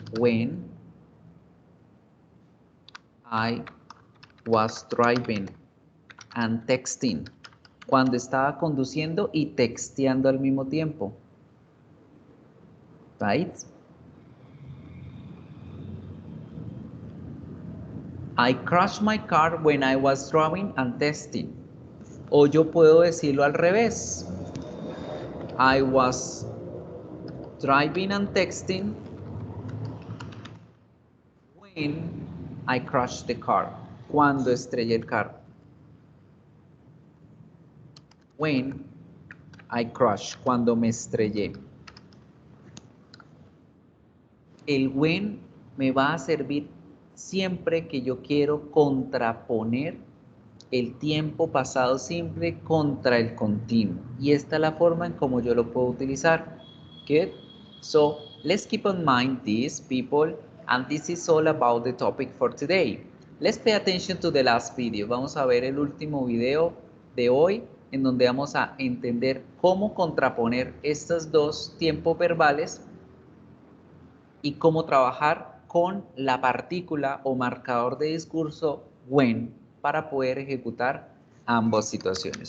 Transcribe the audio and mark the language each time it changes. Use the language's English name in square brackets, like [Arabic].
[English] When I was driving and texting. [Spanish] Cuando estaba conduciendo y texteando al mismo tiempo. [English] Right? I crashed my car when I was driving and texting. [Spanish] O yo puedo decirlo al revés. [English] I was driving and texting when I crashed the car. [Spanish] Cuando estrellé el carro. [English] When I crashed. [Spanish] Cuando me estrellé. El when me va a servir siempre que yo quiero contraponer el tiempo pasado simple contra el continuo. Y esta es la forma en cómo yo lo puedo utilizar. [English] Good? So, let's keep in mind this, people, and this is all about the topic for today. Let's pay attention to the last video. [Spanish] Vamos a ver el último video de hoy, en donde vamos a entender cómo contraponer estos dos tiempos verbales y cómo trabajar con la partícula o marcador de discurso when para poder ejecutar ambas situaciones.